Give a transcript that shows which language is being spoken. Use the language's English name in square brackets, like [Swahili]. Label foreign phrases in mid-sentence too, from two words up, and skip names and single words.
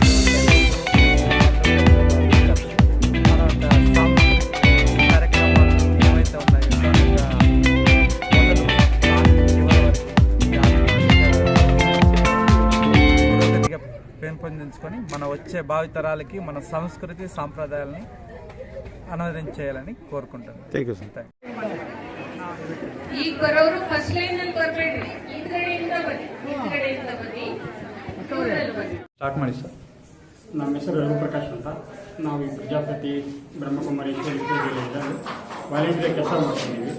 [Telugu] కార్యక్రమాలు ఏవైతే ఉన్నాయో పెంపొందించుకొని మన వచ్చే భావితరాలకి మన సంస్కృతి సాంప్రదాయాలని అనువదించేయాలని కోరుకుంటున్నాను. [English] Thank you sir. [Kannada] ಈಗ ಬರೋರು [English] first line [Kannada] ಅಲ್ಲಿ ಬರಬೇಡ್ರಿ, ಈ ಕಡೆಯಿಂದ ಬನ್ನಿ. ಸ್ಟಾರ್ಟ್ ಮಾಡಿ ಸರ್. ನಮ್ಮ ಹೆಸರು ರಘುಪ್ರಕಾಶ್ ಅಂತ. ನಾವು ಈ ಪ್ರಜಾಪತಿ ಬ್ರಹ್ಮಕುಮಾರಿ ವಿಶ್ವವಿದ್ಯಾಲಯದಿಂದ ವಾಲಂಟಿಯರ್ ಕೆಲಸ ಮಾಡ್ತಿದ್ದೀವಿ.